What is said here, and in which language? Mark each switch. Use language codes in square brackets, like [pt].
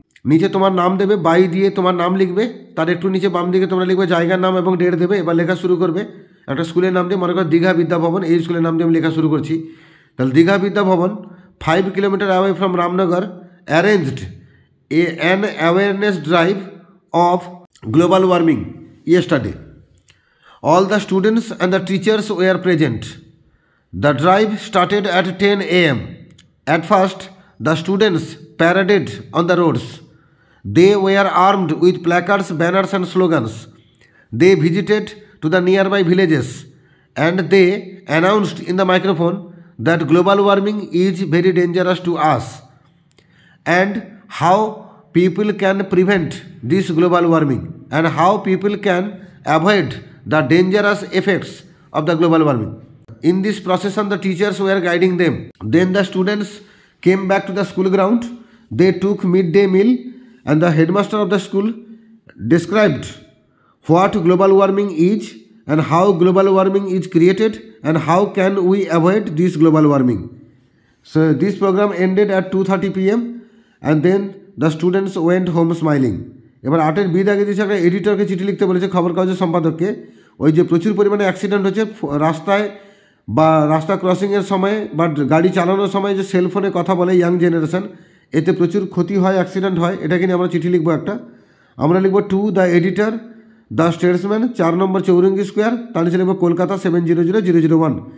[bn] নিচে তোমার নাম দেবে, বাই দিয়ে তোমার নাম লিখবে, তার একটু নিচে বাম দিকে তোমরা লিখবে জায়গার নাম এবং ডেট দেবে। এবার লেখা শুরু করবে। একটা স্কুলের নাম দিয়ে, মনে করো দীঘা বিদ্যাভবন, এই স্কুলের নাম দিয়ে আমি লেখা শুরু করছি। [en] তাহলে Digha Vidyabhavan 5 kilometre away from Ramnagar arranged an awareness drive of global warming yesterday. All the students and the teachers were present. The drive started at 10 a.m. At first, the students paraded on the roads. They were armed with placards, banners and slogans. They visited to the nearby villages and they announced in the microphone that global warming is very dangerous to us and how people can prevent this global warming and how people can avoid the dangerous effects of the global warming. In this procession, the teachers were guiding them. Then the students came back to the school ground. They took midday meal and the headmaster of the school described what global warming is and how global warming is created and how can we avoid this global warming. So this program ended at 2:30 p.m. and then the students went home smiling. [bn] এবার 8 B দাগে দিয়েছে একটা এডিটরকে চিঠি লিখতে বলেছে, খবর কাগজের সম্পাদককে। ওই যে প্রচুর পরিমাণে অ্যাক্সিডেন্ট হচ্ছে রাস্তায় বা রাস্তা ক্রসিংয়ের সময় বা গাড়ি চালানোর সময় যে সেলফোনে কথা বলে ইয়াং জেনারেশন, এতে প্রচুর ক্ষতি হয়, অ্যাক্সিডেন্ট হয়। এটাকে নিয়ে আমরা চিঠি লিখবো একটা। আমরা লিখবো [en] to the editor the Statesman [bn] 4 number Chowringhee square, তার নিচে লিখবো কলকাতা 700001।